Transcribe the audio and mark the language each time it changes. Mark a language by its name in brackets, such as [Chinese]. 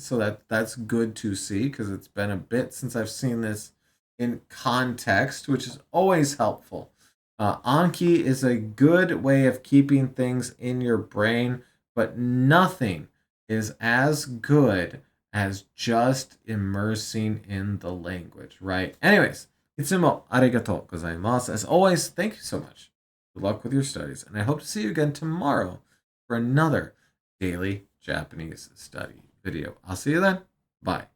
[English] So that's good to see because it's been a bit since I've seen this in context, which is always helpful. Anki is a good way of keeping things in your brain, but nothing is as good as just immersing in the language, right? Anyways, [Japanese] いつもありがとうございます. [English] As always, thank you so much. Good luck with your studies, and I hope to see you again tomorrow for another daily Japanese study video. I'll see you then. Bye.